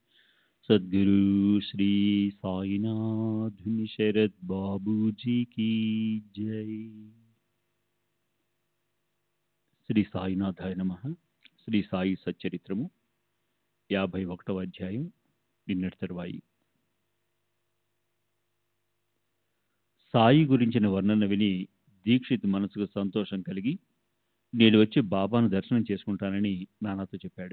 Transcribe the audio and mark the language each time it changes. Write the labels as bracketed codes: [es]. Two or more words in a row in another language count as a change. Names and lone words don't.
[hi] सद्गुरु श्री साईनाथ शरद बाबू जी की जय। [sa] శ్రీ సాయినాథాయ నమః. [te] శ్రీ సాయి సచ్చరిత్రము 51వ అధ్యాయం. నిన్నటి తరువాయి సాయి గురించిన వర్ణన విని దీక్షిత్ మనసుకు సంతోషం కలిగి నేను వచ్చి బాబాను దర్శనం చేసుకుంటానని నాన్నతో చెప్పాడు.